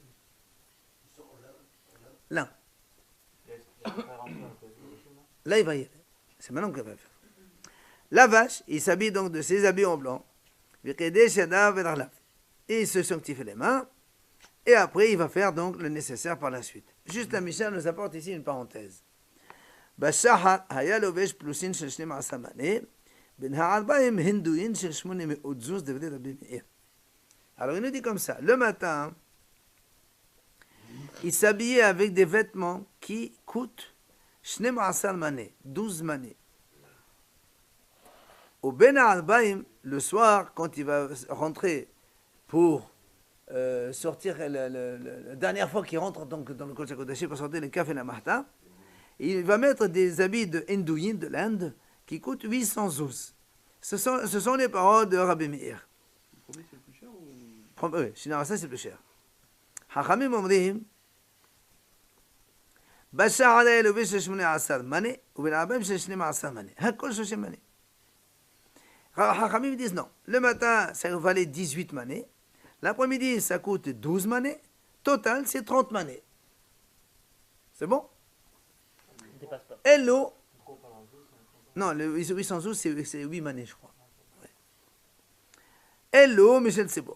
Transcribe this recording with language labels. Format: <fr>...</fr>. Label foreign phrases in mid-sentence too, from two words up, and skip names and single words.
<fr>Là. Là, il va y aller. C'est maintenant qu'il va faire. La vache, il s'habille donc de ses habits en blanc. Et il se sanctifie les mains. Et après, il va faire donc le nécessaire par la suite. Juste la Mishnah nous apporte ici une parenthèse.</fr> <he>בשחר היה לובש פלוסין של 12 מנה, בין הערביים הינדוין של 800 זוז דברי רבי מאיר.</he> <fr>Alors il nous dit comme ça, le matin, il s'habillait avec des vêtements qui coûtent 12 mané, 12 manées. Au</fr> <he>בין הערביים,</he> <fr>le soir, quand il va rentrer pour sortir la dernière fois qu'il rentre donc, dans le</fr> <he>קודש הקדשים</he> <fr>pour sortir le Kaf et la Mahta, il va mettre des habits de Hindouyin, de l'Inde, qui coûtent 800 zouz. Ce sont les paroles de Rabbi Meir. Le premier, c'est le plus cher ou... Oui, Shinarasa, c'est plus cher.</fr> <he>חכמים אומרים בשחר היה לובש של 18 מנה, ובין הרבים של 12 מנה. הכל 30 מנה.</he> <fr>Hachamim disent non. Le matin, ça valait 18 manées. L'après-midi, ça coûte 12 manées. Total, c'est 30 manées. C'est bon? Hello. Non, le 812, c'est 8 manées, je crois. Ouais. Hello, Michel Tsibour.</fr>